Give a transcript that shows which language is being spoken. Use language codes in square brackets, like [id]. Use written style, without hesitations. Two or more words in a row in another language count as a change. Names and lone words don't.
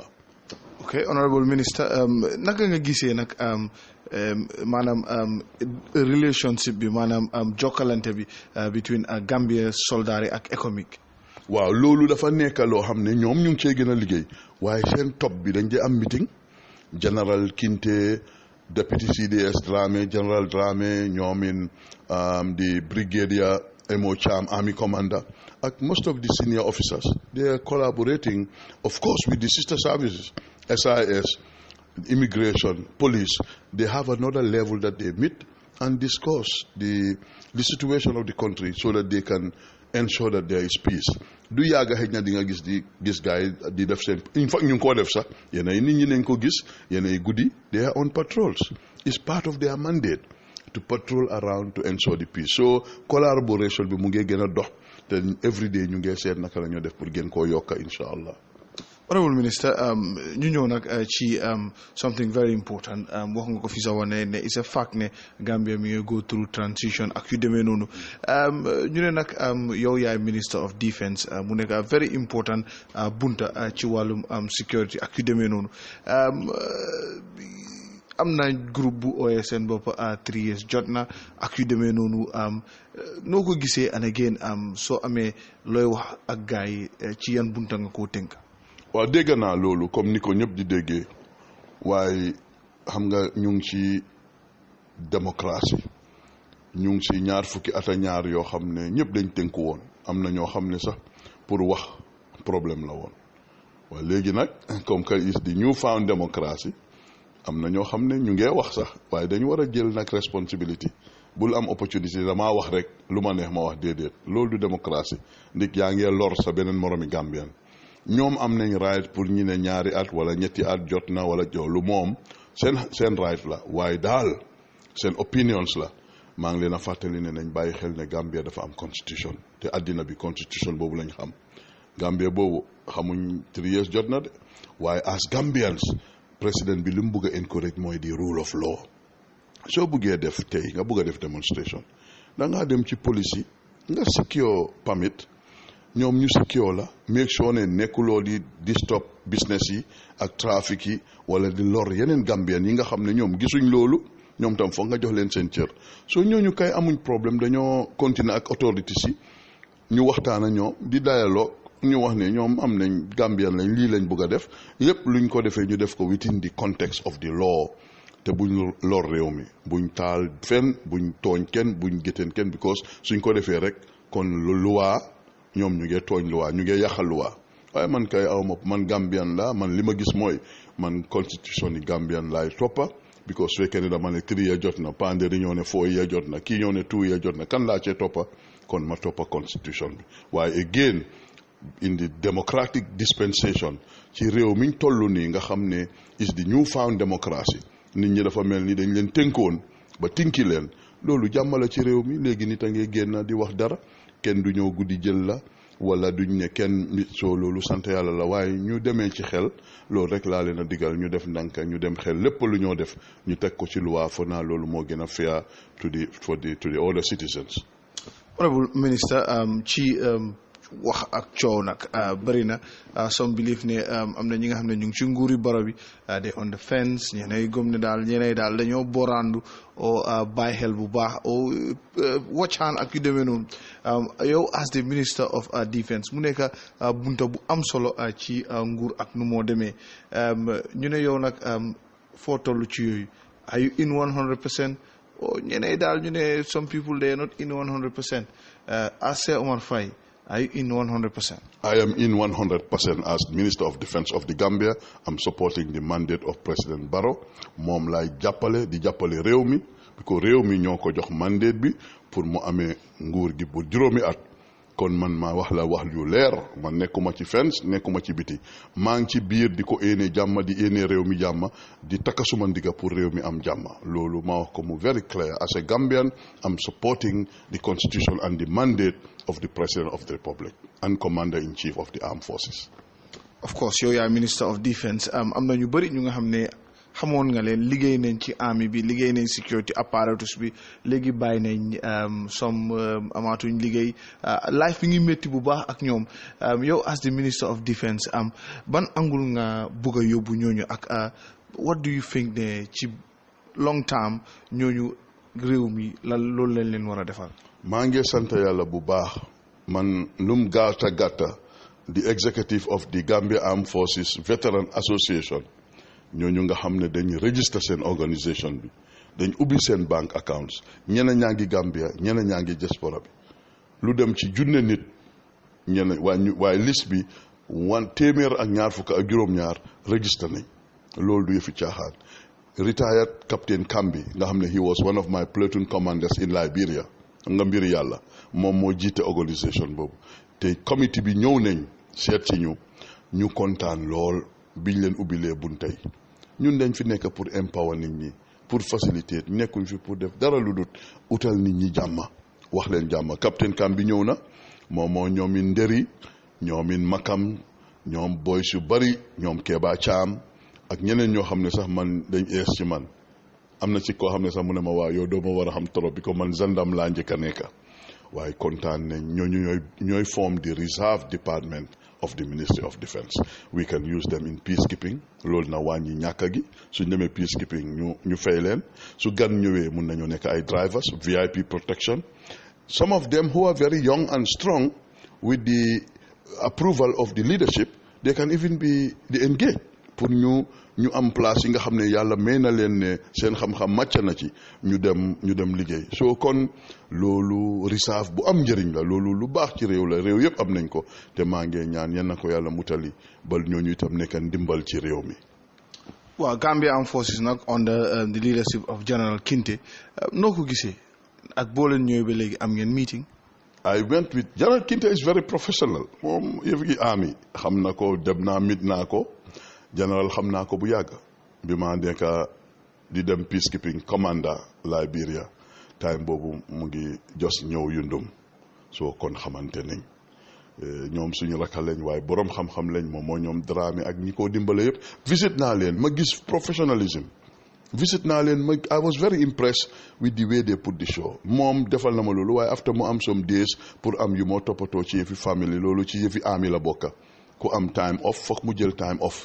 [en] ok honorable minister [wo] naka nga gisee nag maanaam relationship bi maanaam jokkalante bi between Gambia soldaar yi ak économique. waaw loolu dafa nekk loo xam ne ñoom ñu ngi cee gën a liggéey waaye seen top bi dañ dee am meeting général Kinte deputy CDS Dramé général Dramé ñoomin di brigadier Emo Cham [en] army commander [wo] ak [en] most of the senior officers they are collaborating of course with the sister services SIS immigration police. They have another level that they meet and discuss the situation of the country so that they can ensure that there is peace. [wo] Du yàgga xëj na di nga gis gars yi di def seen [en] in fact [wo] ñu ngi koo def sax yenay nit ñi nañ ko gis yenay guddi [en] they are on patrols. It's part of their mandate to patrol around to ensure the peace. So collaboration [wo] bi mu ngi gën a dox te [en] every day [wo] ñu ngi seet naka la ñoo def pour gën koo yokka [ar] incha allah. [en] Honorable Minister [wo] ñu ñëw nag ci [en] something very important [wo] wax nga ko fi sa wane ne [en] it's a fact [wo] ne Gambia mi ngi [en] go through transition [wo] ak yu demee noonu ñu ne nag yow yaay [en] Minister of Defence [wo] mu nekk [en] very important [wo] bunta ci wàllum security ak yu demee noonu am na groupe bu ooyee seen bopp [en] 3 years [wo] jot na ak yu demee noonu noo ko gisee [en] and again [wo] soo amee looy wax ak gars yi ci yan bunta nga koo tënk. waaw dégg naa loolu comme ni ko ñëpp di déggee waaye xam nga ñu ngi ci démocratie ñu ngi ci ñaar fukki at ñaar yoo xam ne ñëpp dañ tënku woon am na ñoo xam ne sax pour wax problème la woon waaye léegi nag comme que is di [en] new found [wo] démocratie am na ñoo xam ne ñu ngee wax sax waaye dañu war a jël nag responsibility bul am opportunité damaa wax rek lu ma neex ma wax déedéet loolu du démocratie ndik yaa ngee lor sa beneen moromi Gambian ñoom am nañ right pour ñi ne ñaari at wala ñetti at jot na wala joolu moom seen right la waaye daal seen opinions la maa ngi leen a fàttali ne nañ bàyyi xel ne Gambia dafa am constitution te àddina bi constitution boobu lañ xam Gambia boobu xamuñ [en] 3 years [wo] jot na de waaye [en] as Gambians [wo] président bi li mu bëgg a encourage mooy di [en] rule of law [wo] soo bëggee def tey nga bëgg a def demonstration da ngaa dem ci police yi nga [en] secure permit [wo] ñoom ñu secure la [en] make sure [wo] ne nekkuloo di [en] stop business [wo] yi ak trafic yi wala di lor yeneen Gambien yi nga xam ne ñoom gisuñ loolu ñoom tam foog nga jox leen seen cër soo ñooñu kay amuñ problème dañoo continuer ak autorités yi ñu waxtaan ak ñoom di dialogue ñu wax ne ñoom am nañ Gambien lañ lii lañ bëgg a def yépp luñ ko defee ñu def ko within [en] the context of the law [wo] te buñ lor réew mi buñ taal fenn buñ tooñ kenn buñ gétteen kenn because suñ ko defee rek kon loi ñoom ñu ngee tooñ luwaa ñu ngee yàqal luwaa waaye man kay aw ma man Gambian la man li ma gis mooy man constitution yi Gambian laay toppa because su fekkee ne dama ne [en] 3 years [wo] jot na Panderi ñoo ne [en] 4 years [wo] jot na kii ñoo ne [en] 2 years [wo] jot na kan laa cee toppa kon ma toppa constitution bi waaye [en] again in the democratic dispensation [wo] ci réew miñ toll nii nga xam ne [en] is the new found [wo] democracy nit ñi dafa mel ni dañ leen tënkoon ba tinki leen loolu jàmmala ci réew mi léegi nit a ngee génn di wax dara kenn du ñëw guddi jël la wala duñ ne kenn nit soo loolu sant yàlla la waaye ñu demee ci xel loolu rek laa leen a digal ñu def ndànk ñu dem xel lépp lu ñoo def ñu teg ko ci loi fa naa loolu moo gën a [en] fair to the other citizens. Honorable Minister [wo] ci wax ak coow nag bëri na [en] some believe [wo] ne am na ñi nga xam ne ñu ngi ci nguuri baro bi [en] they on the fence [wo] ñeneen gëm ne daal ñeneen daal dañoo borandu o bàyyi xel bu baax o wàccaan ak yu demee noonu yow [en] as the Minister of Defence [wo] mu nekk bunta bu am solo ci nguur ak nu moo demee ñu ne yow nag foo toll ci yooyu [en] are you in 100% [wo] o ñeneen daal ñu ne [en] some people they are not in 100% as Sir Omar Faye are you in 100%? I am in 100% as Minister of Defence of the Gambia. I'm supporting the mandate of President Barrow. [wo] moom laay jàppale di jàppale réew mi because réew mi ñoo ko jox mandate bi pour mu amee nguur gi bu juróomi at kon man ma wax la wax yu leer man nekkuma ci fence nekkuma ci biti maa ngi ci biir di ko éene jàmm di éene réew mi jàmm di takka suma ndiga pour réew mi am jàmm loolu ma wax ko mu [en] very clear. As a Gambian, I'm supporting the constitution and the mandate of the President of the Republic and Commander-in-Chief of the Armed Forces. Of course [wo] yow yaa [en] Minister of Defence [wo] am na ñu bëri ñu nga xam ne xamoon nga leen liggéey nañ ci army bi liggéey nañ [en] security apparatus [wo] bi léegi bàyyi nañ amaatuñ liggéey life bi ngi métti bu baax ak ñoom yow [en] as the Minister of Defence [wo] ban angul nga bëgg a yóbbu ñooñu ak [en] what do you think [wo] ne ci [en] long term [wo] ñooñu réew mi loolu lañ leen war a defal. maa ngi sant yàlla bu baax man lum gàtta [en] the executive of the Gambia Armed Forces Veteran Association [wo] ñooñu nga xam ne dañ register seen organisation bi dañ ubbi seen [en] bank accounts [wo] ñeneen ñaa ngi Gambia ñeneen ñaa ngi diaspora bi lu dem ci junne nit ñeneen waaye liste bi téeméer ak ñaar fukk ak juróom-ñaar register nañ loolu du yëfi caaxaan. [en] Retired Captain Kambi [wo] nga xam ne [en] he was one of my platoon commanders in Liberia [wo] nga mbiri yàlla moom moo jiite organisation boobu te comité bi ñëw nañ seet ci ñu kontaan lool biñ leen ubbilee buntay ñun dañ fi nekk pour empower nit ñi pour faciliter nekkuñ fi pour def dara lu dut utal nit ñi jàmm wax leen jàmm. Captain Kambi ñëw na moom moo ñoomin Nderi ñoomin Makam ñoom boys yu bari ñoom Keba Caam ak ñeneen ñoo xam ne sax man dañ ees ci man am na ci koo xam ne sax mu ne ma waa yow doo ma war a xam trop bi ko man gendarme laa njëkk a nekk waaye kontaan nañ ñooñu ñooy [en] form the reserve department of the Ministry of Defence. We can use them in peacekeeping [wo] loolu na wàññi ñàkk gi suñ demee peacekeeping ñu fay leen su gan ñëwee mun nañoo nekk ay drivers [en] VIP protection. Some of them who are very young and strong with the approval of the leadership they can even be engaged [wo] pour ñu am place yi nga xam ne yàlla may na leen ne seen xam-xam màcc na ci ñu dem liggéey soo kon loolu risaaf bu am njëriñ la loolu lu baax ci réew la réew yëpp am nañ ko te maa ngi ñaan yan na ko yàlla mutali bal ñooñu itam nekk ndimbal ci réew mi. waaw Gambia Armed Forces nag under the leadership of General Kinte noo ko gisee ak boo leen ñëwee ba léegi am ngeen meeting. [en] I went with General Kinte is very professional [wo] moom yëf gi army xam na ko dem naa mit naa ko. General xam naa ko bu yàgg bi ma nekk di dem peacekeeping commander Liberia time boobu mu ngi jos ñëw yundum soo kon xamante nañ ñoom suñu rakka lañ waaye borom xam-xam lañ moom moo ñoom Dramé ak ñi ko dimbale yëpp visit naa leen ma gis professionalism visit naa leen [en] I was very impressed with the way they put the show [wo] moom defal na ma loolu waaye after mu am [en] some days [wo] pour am yu moo toppatoo ci yëfi family loolu ci yëfi army la bokka ku am [en] time off [wo] foog mu jël [en] time off.